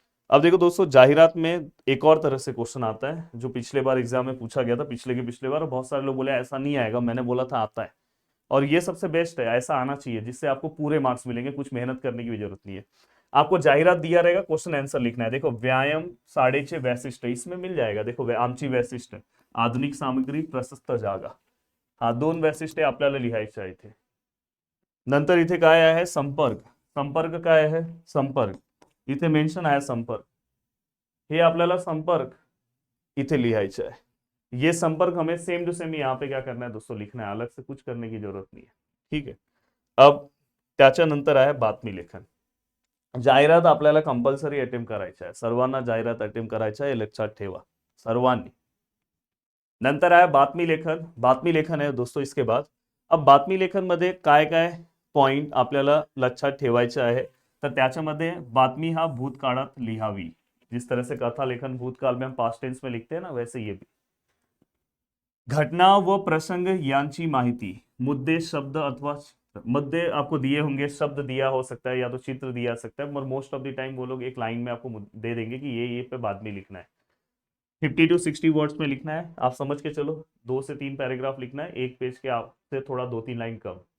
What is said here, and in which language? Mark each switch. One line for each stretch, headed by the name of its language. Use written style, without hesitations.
Hindi: अब देखो दोस्तों जाहिरात में एक और तरह से क्वेश्चन आता है जो पिछले बार एग्जाम में पूछा गया था, पिछले के पिछले बार, और बहुत सारे लोग बोले ऐसा नहीं आएगा, मैंने बोला था आता है। और ये सबसे बेस्ट है, ऐसा आना चाहिए जिससे आपको पूरे मार्क्स मिलेंगे, कुछ मेहनत करने की भी जरूरत नहीं है। आपको जाहिरात दिया रहेगा, क्वेश्चन आंसर लिखना है। देखो व्यायाम 6:30 वैशिष्ट इसमें मिल जाएगा, देखो
Marathi: आमची वैशिष्ट, आधुनिक सामग्री, प्रशस्त जागा, हा 2 वैशिष्ट्ये आपल्याला लिहायचे आहे इथे। नंतर इथे काय आहे, संपर्क, संपर्क काय आहे, संपर्क इथे मेंशन आहे संपर्क, हे आपल्याला संपर्क इथे लिहायचे आहे।
Hindi: ये संपर्क हमें सेम टू सेम यहाँ पे क्या करना है दोस्तों, लिखना है, अलग से कुछ करने की जरूरत नहीं है, ठीक है।
Marathi: अब त्याच्यानंतर आहे बातमी लेखन। जाहिरात आपल्याला कंपल्सरी अटेम्प्ट करायची आहे, सर्वांना जाहिरात अटेम्प्ट करायची आहे, हे लक्षात ठेवा सर्वांनी। नंतर आहे बातमी लेखन, बातमी लेखन आहे दोस्तों
Hindi: इसके बाद।
Marathi: अब बातमी लेखन मध्ये काय काय पॉइंट आपल्याला लक्षात ठेवायचे आहे, तर त्याच्यामध्ये बातमी हा भूतकाळात लिहावी,
Hindi: जिस तरह से कथा लेखन भूतकाल में हम पास्ट टेंस में लिखते हैं ना, वैसे ये भी।
Marathi: घटना व प्रसंग यांची माहिती,
Hindi: मुद्दे, शब्द अथवा मुद्दे आपको दिए होंगे, शब्द दिया हो सकता है, या तो चित्र दिया सकता है, पर मोस्ट ऑफ द टाइम वो लोग एक लाइन में आपको दे देंगे कि ये पे बाद में लिखना है। 50 to 60 वर्ड्स में लिखना है, आप समझ के चलो, 2 से 3 पैराग्राफ लिखना है, एक पेज के आपसे थोड़ा 2-3 लाइन कम।